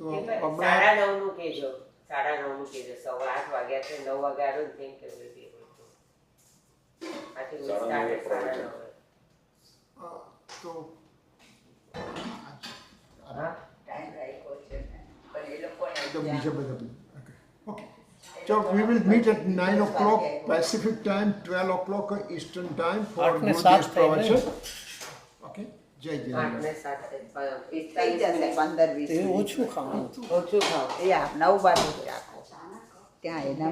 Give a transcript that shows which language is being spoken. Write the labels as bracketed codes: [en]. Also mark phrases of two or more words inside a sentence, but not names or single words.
[gu] સાડા નવનું કહેજો સવા 8 વાગ્યા છે 9 વાગ્યા આવ્યો ને કેમ આથી સાડા 9 તો ટાઈમ રાખ્યો છે પણ એ લોકોને તો બીજા બધા ઓકે [en] So we will meet at 9 o'clock Pacific time, 12 o'clock Eastern time for Guruji's pravachan. Okay? Jai Jai. [gu] 8 ને 7 થઈ જશે 15-20 ઓછું ખાવાનું ઓછું ખાવ એ 9 બાજુ રાખો ત્યાં એના